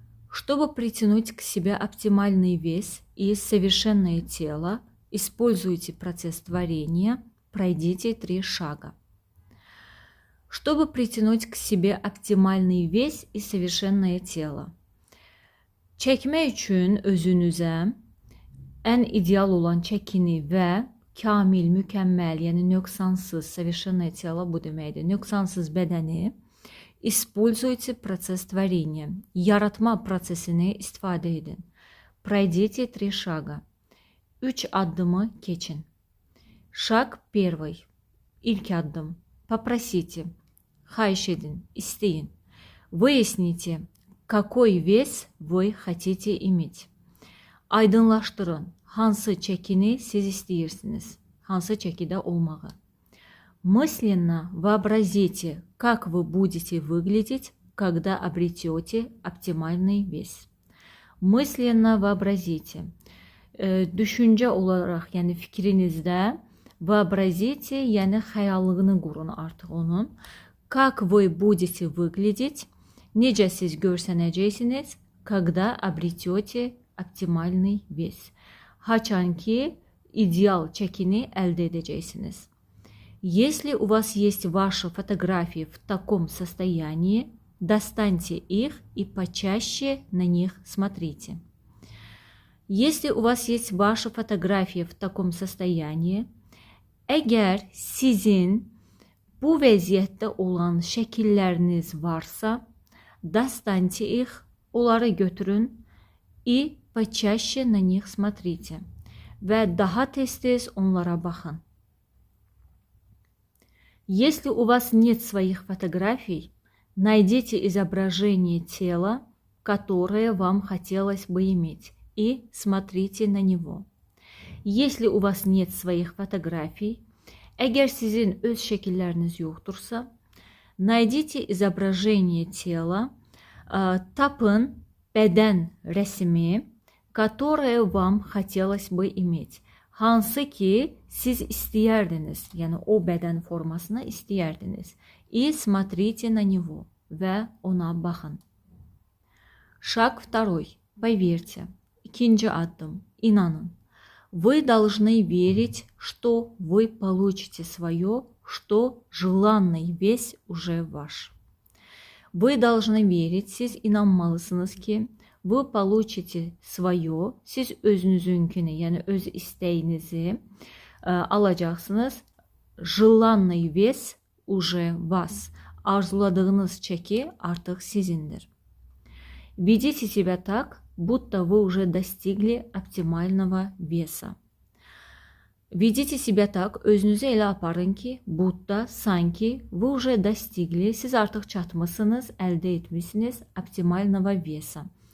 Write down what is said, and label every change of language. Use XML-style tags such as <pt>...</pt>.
<ru>Чтобы притянуть к себе оптимальный вес и совершенное тело, используйте процесс творения, пройдите 3 шага. Чтобы притянуть к себе оптимальный вес и совершенное тело.</ru> <az>Çəkmək üçün özünüzə ən ideal olan çəkini və kamil, mükəmməl, yəni nöqsansız,</az> <ru>совершенное тело</ru> <az>bu deməkdir, nöqsansız bədəni</az> <ru>используйте процесс творения.</ru> <az>Yaratma prosesini istifadə edin.</az> <ru>Пройдите 3 шага.</ru> <az>3 addımı keçin.</az> <ru>Шаг 1.</ru> <az>İlk addım.</az> <ru>Попросите.</ru> <az>Xahiş edin, isteyin.</az> <ru>Выясните, какой вес вы хотите иметь.</ru> <az>Aydınlaşdırın. Hansı çəkini siz istəyirsiniz? Hansı çəkidə olmağı?</az> <ru>Мысленно вообразите, как вы будете выглядеть, когда обретете оптимальный вес. Мысленно вообразите.</ru> <az>Düşüncə olaraq, yəni fikrinizdə</az> <ru>вообразите,</ru> <az>yəni xəyallığını qurun artıq onun.</az> <ru>Как вы будете выглядеть,</ru> <az>necə siz görsənəcəksiniz,</az> <ru>когда обретете оптимальный вес.</ru> <az>Haçan ki ideal çəkini əldə edəcəksiniz.</az> <ru>Если у вас есть ваши фотографии в таком состоянии, достаньте их и почаще на них смотрите. Если у вас есть ваши фотографии в таком состоянии,</ru> <az>əgər sizin bu vəziyyətdə olan şəkilləriniz varsa,</az> <ru>достаньте их,</ru> <az>onları götürün</az> <ru>и почаще на них смотрите.</ru> <az>Və daha tez-tez onlara baxın.</az> <ru>Если у вас нет своих фотографий, найдите изображение тела, которое вам хотелось бы иметь, и смотрите на него. Если у вас нет своих фотографий,</ru> <az>əgər sizin öz şəkilləriniz yoxdursa,</az> <ru>найдите изображение тела,</ru> <az>tapın bədən rəsmi,</az> <ru>которое вам хотелось бы иметь.</ru> <az>Hansı ki siz istəyərdiniz, yəni o bədən formasını istəyərdiniz.</az> <ru>И смотрите на него</ru> <az>və ona baxın.</az> <ru>Шаг 2. Поверьте.</ru> <az>İkinci addım. İnanın.</az> <ru>Вы должны верить, что вы получите свое, что желанный вес уже ваш. Вы должны верить,</ru> <az>siz inanmalısınız ki</az> <ru>вы получите свое,</ru> <az>siz özünüzünkünü, yəni öz istəyinizi alacaqsınız.</az> <ru>Желанный вес уже вас.</ru> <az>Arzuladığınız çəki artıq sizindir.</az> <ru>Ведите себя так, будто вы уже достигли оптимального веса. Ведите себя так,</ru> <az>özünüzü elə aparın ki,</az> <ru>будто,</ru> <az>sanki,</az> <ru>вы уже достигли,</ru> <az>siz artıq çatmışsınız, əldə etmişsiniz</az> <ru>оптимального веса.</ru>